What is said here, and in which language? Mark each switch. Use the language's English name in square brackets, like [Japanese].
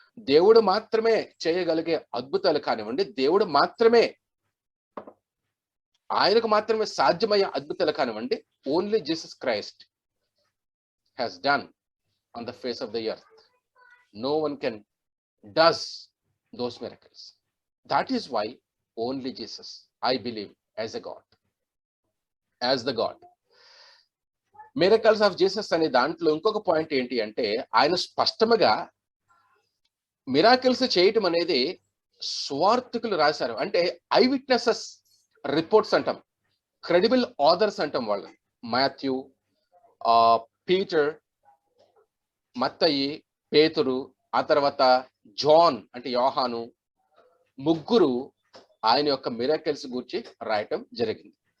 [Telugu] దేవుడు మాత్రమే చేయగలిగే అద్భుతాలు కానివ్వండి, దేవుడు మాత్రమే, ఆయనకు మాత్రమే సాధ్యమయ్యే అద్భుతాలు కానివ్వండి, [English] Only Jesus Christ has done on the face of the earth. No one can does those miracles. That is why only Jesus I believe as a God, as the God. Miracles of Jesus [Telugu] అనే దాంట్లో ఇంకొక point ఏంటి అంటే ఆయన స్పష్టంగా miracles చేయటం అనేది స్వార్థకులు రాశారు. అంటే ఐ విట్నెసెస్ రిపోర్ట్స్ అంటాం, క్రెడిబుల్ ఆథర్స్ అంటాం వాళ్ళని. మాథ్యూ, పీటర్, మత్తయి, పేతురు, ఆ తర్వాత జాన్ అంటే యోహాను, ముగ్గురు ఆయన యొక్క మిరాకిల్స్ గురించి రాయటం జరిగింది.